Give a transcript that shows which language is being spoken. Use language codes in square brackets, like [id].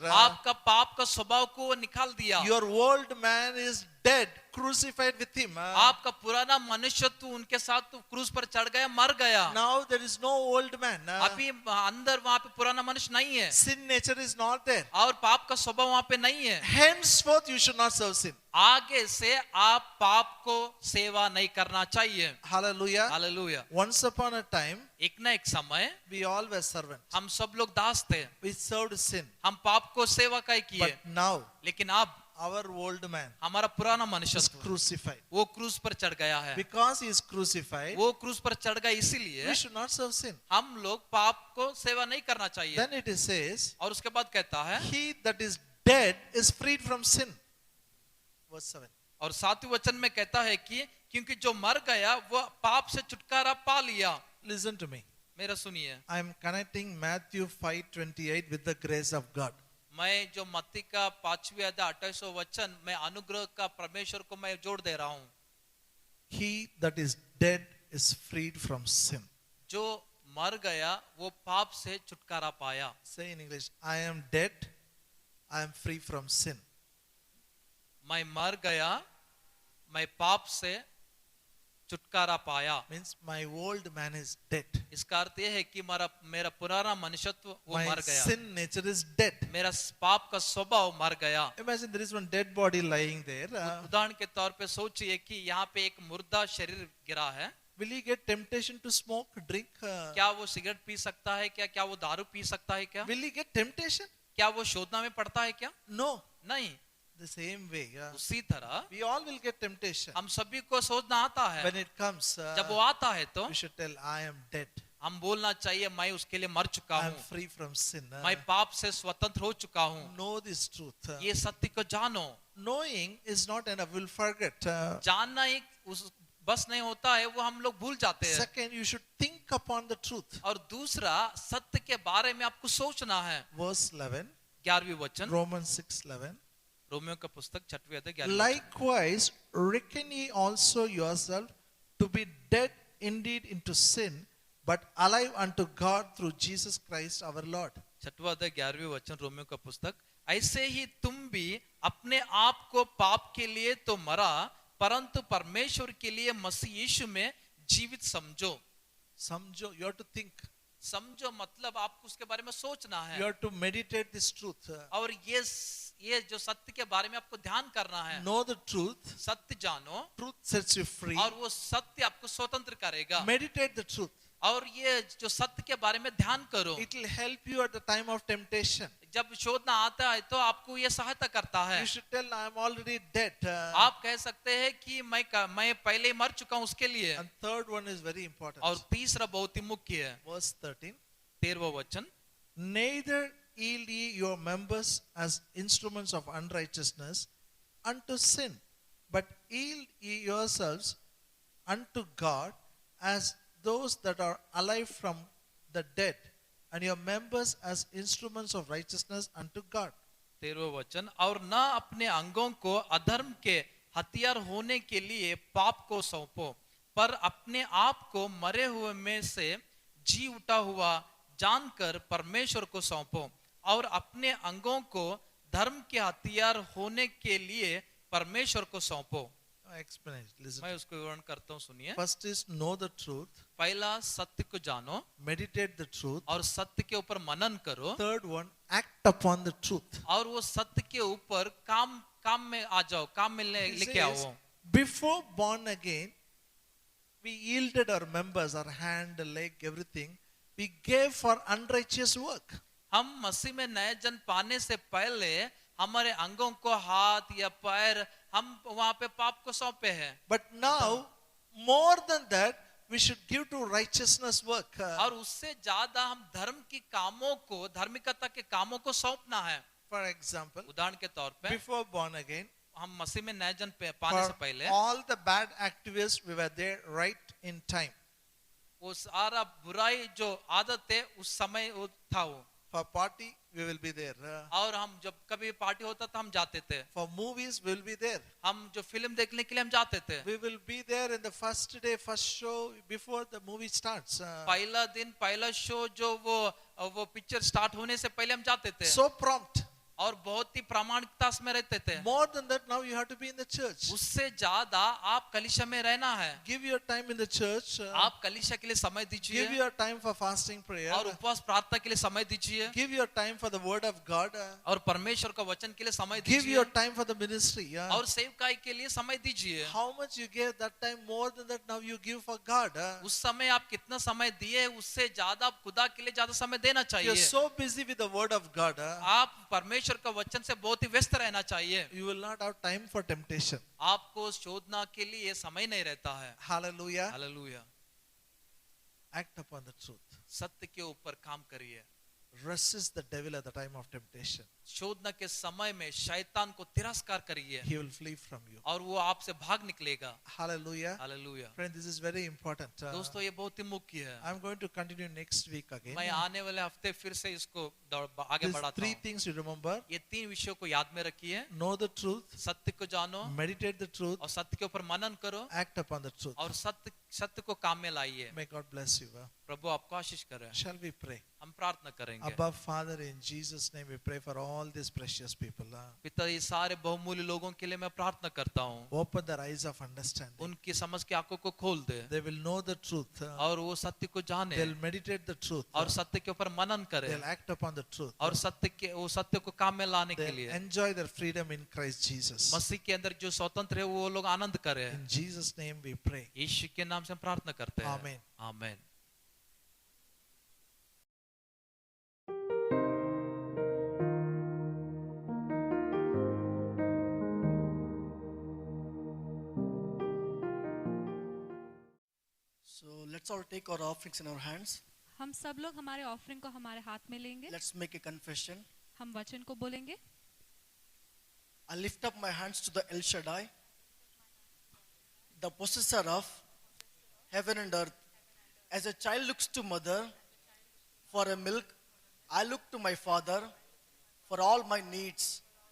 [hi] आपका पाप का स्वभाव को वो निकाल दिया। [en] Your old man is dead, crucified with him. [hi] आपका पुराना मनुष्यत्व उनके साथ तो क्रूस पर चढ़ गया, मर गया। [en] Now there is no old man. [hi] अभी अंदर वहाँ पे पुराना मनुष्य नहीं है [en] Sin nature is not there. [hi] और पाप का स्वभाव वहाँ पे नहीं है। [en] Henceforth you should not serve sin. [hi] आगे से आप पाप को सेवा नहीं करना चाहिए। [en] Hallelujah. [hi] Hallelujah. [en] Once upon a time, [hi] एक ना एक समय [en] we all were servants. [hi] हम सब लोग दास थे, [en] We served sin. [hi] हम पाप को सेवा काय किए, [en] But now, [hi] लेकिन अब [en] our old man [hi] हमारा पुराना [en] is [hi] मनुष्यत्व [en] crucified. [hi] वो क्रूस पर चढ़ गया है। [en] Because he is crucified, [hi] वो क्रूस पर चढ़ गया इसीलिए [en] we should not serve sin. [hi] हम लोग पाप को सेवा नहीं करना चाहिए। [en] Then it says, [hi] और उसके बाद कहता है, [en] he that is dead is freed from sin. Verse 7. [hi] और सातवें वचन में कहता है कि क्योंकि जो मर गया वो पाप से छुटकारा पा लिया। [en] Listen to me. [hi] मेरा सुनिए, [en] I am connecting Matthew 5:28 with the grace of God. [hi] मैं जो मत्ती का 5वें अध्याय 28वां वचन में अनुग्रह का परमेश्वर को मैं जोड़ दे रहा हूँ। [en] He that is dead is freed from sin. [hi] जो मर गया वो पाप से छुटकारा पाया। [en] Say in English, I am dead, I am free from sin. [hi] मैं मर गया, मैं पाप से छुटकारा पाया। [en] Means my old man is dead. [hi] इसका अर्थ यह है कि मेरा पुराना मनुष्यत्व वो [en] My [hi] मर गया, [en] sin nature is dead. [hi] मेरा पाप का स्वभाव मर गया। [en] Imagine there is one dead body lying there. [hi] उदाहरण के तौर पे सोचिए कि यहाँ पे एक मुर्दा शरीर गिरा है। [en] Will he get temptation to smoke, drink? [hi] क्या वो सिगरेट पी सकता है क्या? क्या वो दारू पी सकता है क्या? [en] Will he get temptation? [hi] क्या वो शोधना में पड़ता है क्या? [en] No. [hi] नहीं, [en] The same way, yeah. [hi] उसी तरह [en] We all will get temptation. [hi] हम सभी को शोधना आता है। [en] When it comes, [hi] जब वो आता है तो [en] we should tell, I am dead. [hi] हम बोलना चाहिए मैं उसके लिए मर चुका [en] I am [hi] हूँ, [en] free from sin. [hi] मैं पाप से स्वतंत्र हो चुका हूँ। [en] Know this truth. [hi] ये सत्य को जानो। [en] Knowing is not enough. We'll forget. [hi] जानना एक उस बस नहीं होता है, वो हम लोग भूल जाते हैं। [en] Second, you should think upon the truth. [hi] और दूसरा, सत्य के बारे में आपको सोचना है। [en] Verse 11, [hi] 11वीं वचन, [en] Romans 6:11. [hi] रोमियो का पुस्तक 6वीं अध्याय 11वीं वचन। [en] Likewise, reckon ye also yourself to be dead indeed into sin, but alive unto God through Jesus Christ our Lord. [hi] 6वां अध्याय 11वीं वचन, रोमियो का पुस्तक। ऐसे ही तुम भी अपने आप को पाप के लिए तो मरा, परंतु परमेश्वर के लिए मसीह यीशु में जीवित समझो। Samjho, [en] you have to think. [hi] समझो मतलब आपको उसके बारे में सोचना [en] You [hi] है, [en] have to meditate this truth. [hi] और ये जो सत्य के बारे में आपको ध्यान करना है। [en] Know the truth. [hi] सत्य जानो, [en] Truth sets you free. [hi] और वो सत्य आपको स्वतंत्र करेगा। [en] Meditate the truth. [hi] और ये जो सत्य के बारे में ध्यान करो, [en] It will help you at the time of temptation. [hi] जब शोधना आता है तो आपको ये सहायता करता है। [en] You should tell, I am already dead. [hi] आप कह सकते हैं कि मैं पहले ही मर चुका हूँ उसके लिए। [en] And third one is very important. [hi] और तीसरा बहुत ही मुख्य है, [en] Verse 13. [hi] 13वां वचन। [en] Neither yield ye your members as instruments of unrighteousness unto sin, but yield ye yourselves unto God as those that are alive from the dead, and your members as instruments of righteousness unto God. [hi] 13वां वचन, और न अपने अंगों को अधर्म के हथियार होने के लिए पाप को सौंपो, पर अपने आप को मरे हुए में से जी उठा हुआ जानकर परमेश्वर को सौंपो, और अपने अंगों को धर्म के हथियार होने के लिए परमेश्वर को सौंपो। [en] I explain it. Listen. [hi] मैं उसको विवरण करता हूँ, सुनिए। [en] First is know the truth, [hi] पहला, सत्य को जानो [en] meditate the truth. [hi] और सत्य के ऊपर मनन करो, [en] Third one, act upon the truth. [hi] और वो सत्य के ऊपर काम में आ जाओ, काम में [en] He [hi] लेके आओ। [en] says, before born again, we yielded our members, our hand, leg, everything. We gave for unrighteous work. [hi] हम मसीह में नए जन्म पाने से पहले हमारे अंगों को, हाथ या पैर, हम वहां पे पाप को सौंपे हैं। [en] But now, more than that, we should give to righteousness work. [hi] और उससे ज्यादा हम धर्म की कामों को, धार्मिकता के कामों को सौंपना है। [en] For example, [hi] उदाहरण के तौर पे, [en] before born again, [hi] हम मसीह में नए जन्म पाने से [en] for [hi] पहले [en] all the bad activists, we were there right in time. [hi] वो सारा बुराई जो आदत है उस समय वो था वो। [en] For party, we will be there. [hi] और हम जब कभी पार्टी होता था हम जाते थे। [en] For movies, we will be there. [hi] हम जो फिल्म देखने के लिए हम जाते थे। [en] We will be there in the first day, first show, before the movie starts. [hi] पहला दिन, पहला शो जो वो पिक्चर स्टार्ट होने से पहले हम जाते थे। [en] So prompt. [hi] और बहुत ही प्रामाणिकता में रहते थे। [en] More than that, now you have to be in the church. [hi] उससे ज्यादा आप कलीसिया में रहना है। [en] Give your time in the church. [hi] आप कलीसिया के लिए समय [en] Give [hi] दीजिए, [en] your time for fasting prayer. [hi] और उपवास प्रार्थना के लिए समय दीजिए, [en] Give your time for the word of God. [hi] और परमेश्वर का वचन के लिए समय [en] Give [hi] दीजिए, [en] your time for the ministry. [hi] और सेवकाई के लिए समय दीजिए। [en] How much you gave that time, more than that now you give for God. [hi] उस समय आप कितना समय दिए, उससे ज्यादा आप खुदा के लिए ज्यादा समय देना [en] You're [hi] चाहिए। [en] so busy with the word of God. [hi] आप परमेश्वर का वचन से बहुत ही व्यस्त रहना चाहिए। [en] You will not have time for temptation. [hi] आपको शोधना के लिए समय नहीं रहता है। [en] Hallelujah. [hi] Hallelujah. [en] Act upon the truth. [hi] सत्य के ऊपर काम करिए। [en] Resist the devil at the time of temptation. [hi] शोधना के समय में शैतान को तिरस्कार करिए, [en] He will flee from you. [hi] और वो आपसे भाग निकलेगा। [en] Hallelujah. [hi] Hallelujah. [en] Friend, this is very important. [hi] दोस्तों ये बहुत ही मुख्य है। [en] I'm going to continue next week again. [hi] मैं आने वाले हफ्ते फिर से इसको आगे [en] These [hi] बढ़ाता [en] three [hi] हूँ। [en] things you remember. [hi] ये 3 विषयों को याद में रखिए। [en] Know the truth. [hi] सत्य को जानो, [en] Meditate the truth. [hi] और सत्य के ऊपर मनन करो, [en] Act upon the truth. [hi] और सत्य को काम में लाइए। [en] May God bless you. [hi] प्रभु आपको आशीष करे। [en] Shall we pray? [hi] हम प्रार्थना करेंगे। [en] Above Father, in Jesus' name we pray for all these precious people. [hi] पिता, ये सारे बहुमूल्य लोगों के लिए मैं प्रार्थना करता हूँ, [en] Open their eyes of understanding. [hi] उनकी समझ की आंखों को खोल दे, [en] They will know the truth. [hi] और वो सत्य को जाने, [en] They'll meditate the truth. [hi] और सत्य के ऊपर मनन करे, [en] They'll act upon the truth. [hi] और वो सत्य को काम में लाने के [en] They'll [hi] लिए [en] enjoy their freedom in Christ Jesus. [hi] मसीह के अंदर जो स्वतंत्र है वो लोग आनंद करे। [en] In Jesus' name we pray. [hi] यीशु के नाम से हम प्रार्थना करते हैं। [en] Amen. [hi] आमीन। [en] So let's all take our offerings in our hands. [hi] हम सब लोग हमारे ऑफरिंग को हमारे हाथ में लेंगे. [en] Let's make a confession. [hi] हम वचन को बोलेंगे. [en] I lift up my hands to the El Shaddai, the possessor of heaven and earth. As a child looks to mother for a milk, I look to my father for all my needs.